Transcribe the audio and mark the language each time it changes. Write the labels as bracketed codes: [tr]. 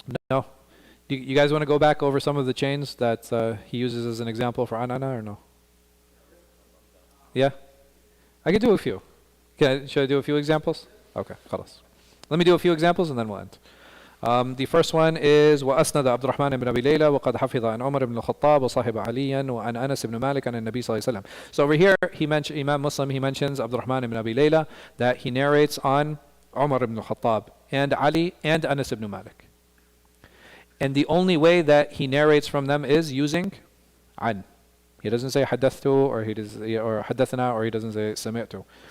[en] No? You guys want to go back over some of the chains that he uses as an example for anana or no? Yeah? I can do a few. Should I do a few examples? Okay, khalas. Let me do a few examples and then we'll end. The first one is [ar] وأسند عبد الرحمن بن أبي ليلى وقد حفظ عن عمر بن الخطاب وصاحب عليا وعن أنس بن مالك عن النبي صلى الله عليه وسلم. [en] So over here, Imam Muslim, he mentions Abd al-Rahman ibn Abi Layla, that he narrates on Umar ibn al-Khattab and Ali and Anas ibn Malik. And the only way that he narrates from them is using an. He doesn't say حدثت or حدثنا or he doesn't say سمعت.